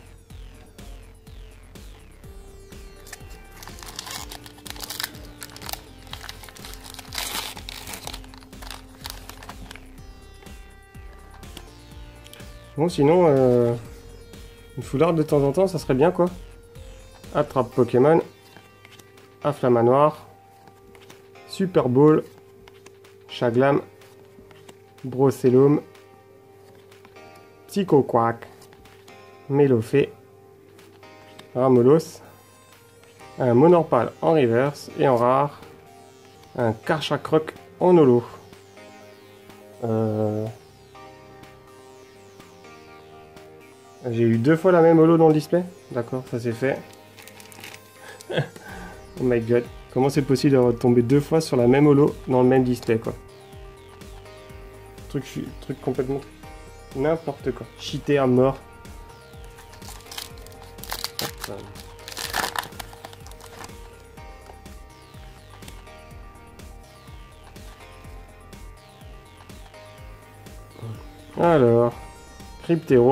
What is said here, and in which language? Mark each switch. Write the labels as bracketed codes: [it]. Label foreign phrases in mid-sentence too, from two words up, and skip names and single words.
[fr] Bon, sinon, une foularde de temps en temps, ça serait bien, quoi. Attrape Pokémon. Afflamanoir. Super Ball. Chaglam. Brocellum. Psycho Quack. Mélofée. Ramolos. Un Monorpal en reverse et en rare. Un Karchakroc en holo. J'ai eu 2 fois la même holo dans le display. D'accord, ça c'est fait. [en] Oh my god. [fr] Comment c'est possible d'avoir tombé 2 fois sur la même holo dans le même display, quoi. Truc complètement n'importe quoi. Cheaté à mort. Alors, Cryptéro.